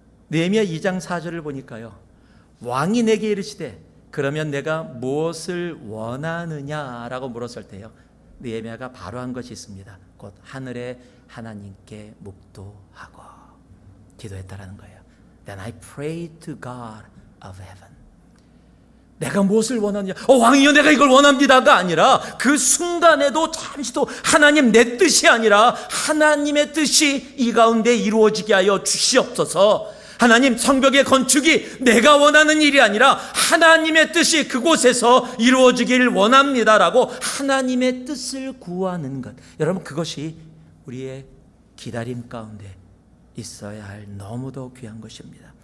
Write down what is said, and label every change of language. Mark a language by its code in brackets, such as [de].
[ko] 느헤미야 2장 4절을 보니까요, 왕이 내게 이르시되 그러면 내가 무엇을 원하느냐라고 물었을 때요, 느헤미야가 바로 한 것이 있습니다. 곧 하늘의 하나님께 묵도하고 기도했다라는 거예요. [en] Then I prayed to God of heaven. [ko] 내가 무엇을 원하느냐? 왕이여, 내가 이걸 원합니다가 아니라 그 순간에도 잠시도 하나님, 내 뜻이 아니라 하나님의 뜻이 이 가운데 이루어지게 하여 주시옵소서. 하나님, 성벽의 건축이 내가 원하는 일이 아니라 하나님의 뜻이 그곳에서 이루어지기를 원합니다라고 하나님의 뜻을 구하는 것, 여러분, 그것이 우리의 기다림 가운데 있어야 할 너무도 귀한 것입니다.